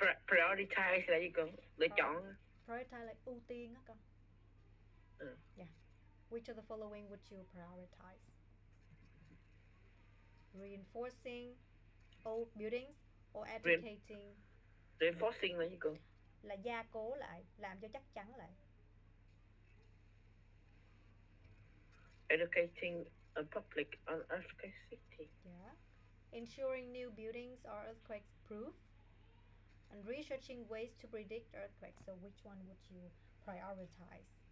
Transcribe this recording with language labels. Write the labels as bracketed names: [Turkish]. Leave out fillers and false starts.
[Vietnamese] Prioritize là gì con? Lựa Pri- chọn. prioritize like ưu tiên á con. Ừ. Yeah. [English] Which of the following would you prioritize? Reinforcing old buildings or educating, [Vietnamese] Reinforcing là gì con? là gia cố lại, làm cho chắc chắn lại. [English] Educating a public on earthquake city. Yeah. Ensuring new buildings are earthquake proof and researching ways to predict earthquakes. So which one would you prioritize?